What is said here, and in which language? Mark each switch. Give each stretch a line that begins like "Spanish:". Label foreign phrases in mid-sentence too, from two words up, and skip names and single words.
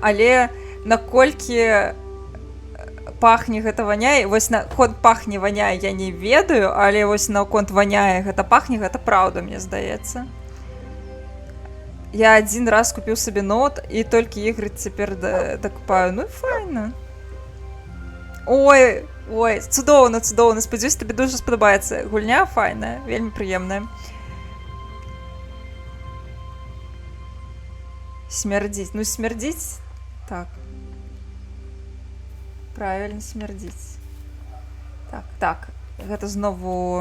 Belarusian: Але наколькі пахне, гэта ваняе, вось на конт пахне, ваняе, я не ведаю, але вось на конт ваняе, гэта пахне, гэта праўда, мне здаецца. Я адзін раз купіў сабе ноут, і толькі ігры цяпер дакупаю. Ну і файна. Ой, ой, цудоўна, цудоўна. Спадзяюсь,
Ukrainian: тобі дуже сподобається.
Belarusian: Гульня файна, вельмі прыемная. Смердзіць. Ну, смердзіць? Так. Правильно, смердзіць. Так, так. Гэта знову...